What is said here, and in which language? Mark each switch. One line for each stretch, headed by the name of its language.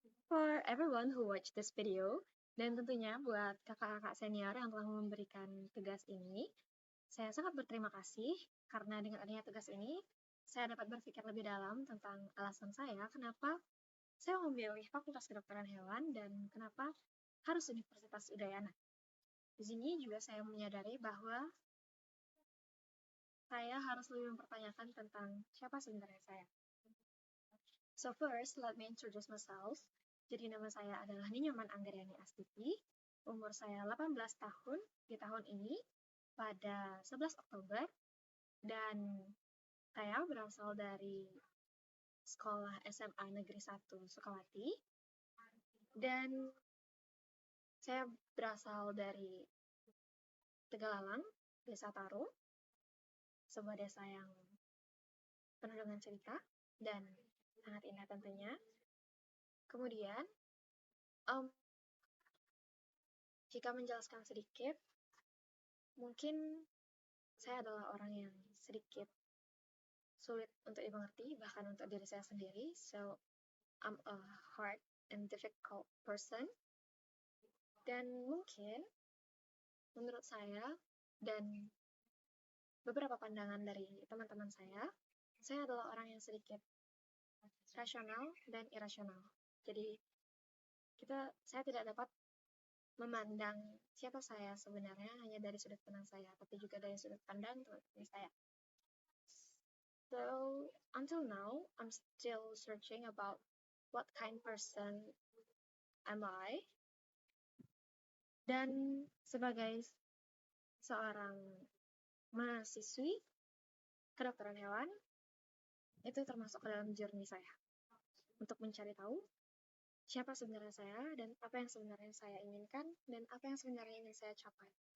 English: For everyone who watched this video,
Indonesian: dan tentunya buat kakak-kakak senior yang telah memberikan tugas ini, saya sangat berterima kasih karena dengan adanya tugas ini, saya dapat berpikir lebih dalam tentang alasan saya kenapa saya memilih Fakultas Kedokteran Hewan dan kenapa harus Universitas Udayana. Di sini juga saya menyadari bahwa saya harus lebih mempertanyakan tentang siapa sebenarnya saya.
English: So first, let me introduce myself.
Indonesian: Jadi nama saya adalah Ninyoman Anggariani Astuti. Umur saya 18 tahun di tahun ini pada 11 Oktober. Dan saya berasal dari sekolah SMA Negeri 1 Sukawati. Dan saya berasal dari Tegalalang, Desa Taro. Sebuah desa yang penuh dengan cerita dan sangat indah tentunya. Kemudian, jika menjelaskan sedikit, mungkin saya adalah orang yang sedikit sulit untuk dimengerti, bahkan untuk diri saya sendiri.
English: So, I'm a hard and difficult person.
Indonesian: Dan mungkin, menurut saya, dan beberapa pandangan dari teman-teman saya adalah orang yang sedikit rasional dan irasional. Jadi, saya tidak dapat memandang siapa saya sebenarnya hanya dari sudut pandang saya, tapi juga dari sudut pandang teman-teman saya.
English: So, until now, I'm still searching about what kind person am I.
Indonesian: Dan sebagai seorang mahasiswi kedokteran hewan, itu termasuk ke dalam journey saya. Untuk mencari tahu siapa sebenarnya saya dan apa yang sebenarnya saya inginkan dan apa yang sebenarnya ingin saya capai.